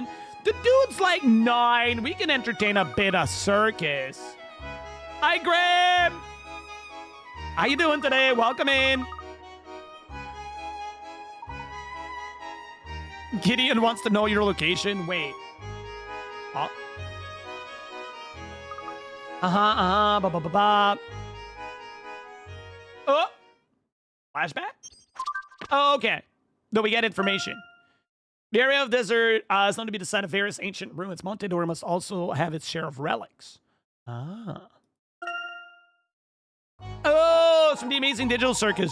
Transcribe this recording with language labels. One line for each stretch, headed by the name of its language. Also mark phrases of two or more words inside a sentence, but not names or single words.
English: The dude's like 9. We can entertain a bit of circus. Hi, Graham! How you doing today? Welcome in. Gideon wants to know your location. Wait. Oh. Ba-ba-ba. Oh. Flashback? Oh, okay. Though we get information. The area of desert is known to be the site of various ancient ruins. Montedor must also have its share of relics. Ah. Oh, it's from the Amazing Digital Circus.